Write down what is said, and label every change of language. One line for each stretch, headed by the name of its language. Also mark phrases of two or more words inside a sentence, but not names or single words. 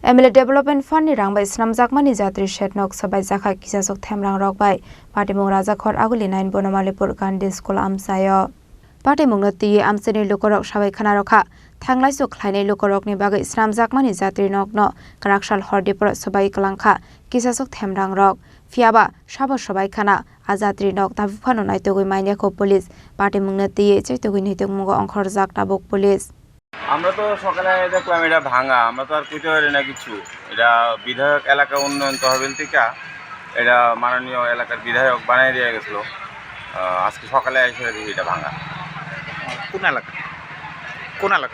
Kok Borok: MLA Development Fund ni rang bai snam jakmani jatri shet nok sabai jakha kisasok themrang rok bai patimung rajakhor aguli 9 bonamalipur gandhi school amsayo patimung nati amseni lokorok sabai khana rokha thanglai so khlainai lokorok ni bagai snam jakmani jatri nok no karakshal hordipur sabai kalangkha kisasok themrang rok fiaba sabo sabai khana ajatri nok tabuphano naitogoi maine ko police patimung nati chaitogoi nitongmugo onkhor jak tabok police
Bangla: আমরা তো সকালে দেখলাম এটা ভাঙা, আমরা তো আর কইতে পারি না কিছু। এটা বিধায়ক এলাকা উন্নয়ন তহবিল থেকে এটা মাননীয় এলাকার বিধায়ক বানিয়ে দিয়ে গেছিল। আজকে সকালে এসে দেখি এটা ভাঙা। কোন এলাকা? কোন এলাকা?